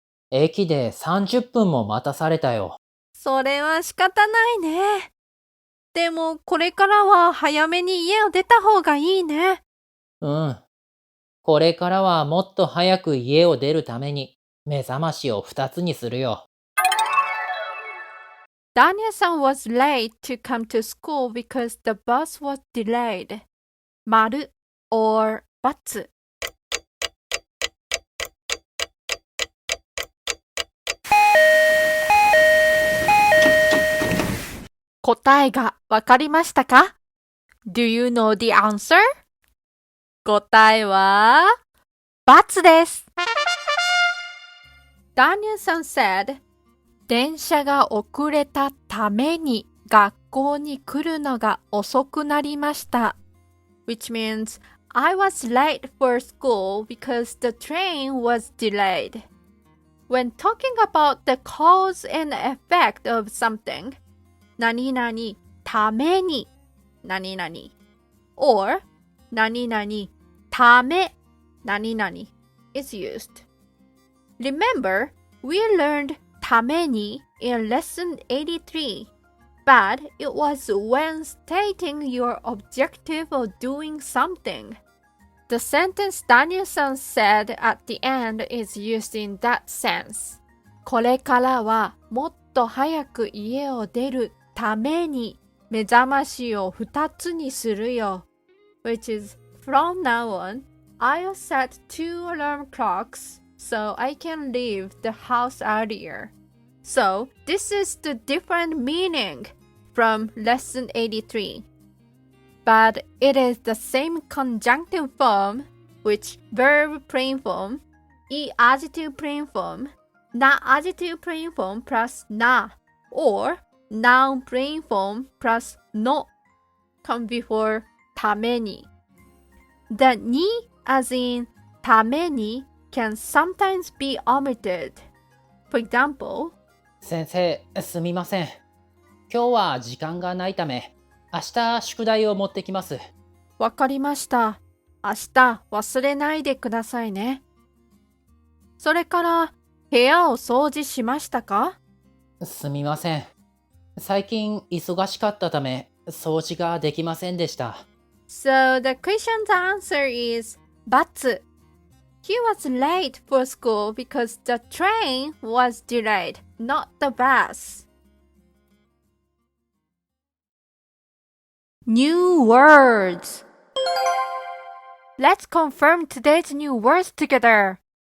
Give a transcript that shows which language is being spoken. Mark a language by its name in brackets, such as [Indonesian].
[Japanese] 駅で30分も待たされたよ。それは仕方ないね。でもこれからは早めに家を出た方がいいね。これからはもっと早く家を出るために目覚ましを2つにするよ。 [English] Danielle-san was late to come to school because the bus was delayed. [Japanese] 丸 or ×。答えがわかりましたか？ [English] Do you know the answer? [Japanese] 答えは×です。 [English] Danielle-san said, [Japanese] 電車が遅れたために学校に来るのが遅くなりました。 [English] Which means, I was late for school because the train was delayed. When talking about the cause and effect of something, 何々ために何々 or 何々ため何々 is used. Remember, we learned ために in lesson 83, but it was when stating your objective of doing something. The sentence Danielle-san said at the end is used in that sense. [Japanese] これからはもっと早く家を出るために目覚ましを2つにするよ。 [English] Which is, from now on, I'll set 2 alarm clocks so I can leave the house earlier. So, this is the different meaning from lesson 83. But it is the same conjunctive form, which verb plain form, adjective plain form, adjective plain form plus na, or noun plain form plus no come before ために. The ni as in ために can sometimes be omitted. For example, [Japanese] 先生、すみません。今日は時間がないため、明日宿題を持ってきます。わかりました。明日忘れないでくださいね。それから部屋を掃除しましたか？すみません。最近忙しかったため、掃除ができませんでした。 [English] So the question's answer is ×。 He was late for school because the train was delayed, not the bus. New words. Let's confirm today's new words together.